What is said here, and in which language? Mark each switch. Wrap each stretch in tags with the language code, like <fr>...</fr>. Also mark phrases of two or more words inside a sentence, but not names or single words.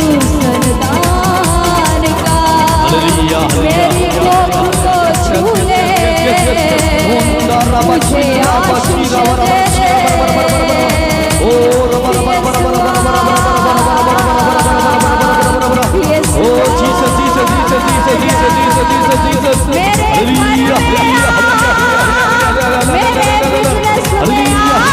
<hi>संतान का, हालेलुया, हालेलुया, मेरी कोख को छू ले, मुझे आशीष दे, यीशु,</hi> <en>Oh Jesus, Jesus, Jesus, Jesus, Jesus, Jesus, Jesus, Jesus.</en> <hi>मेरे</hi> <en>Hallelujah,</en> <hi>मन में</hi> <en>hallelujah,</en> <hi>आ, मेरे बिजनेस में आ,</hi>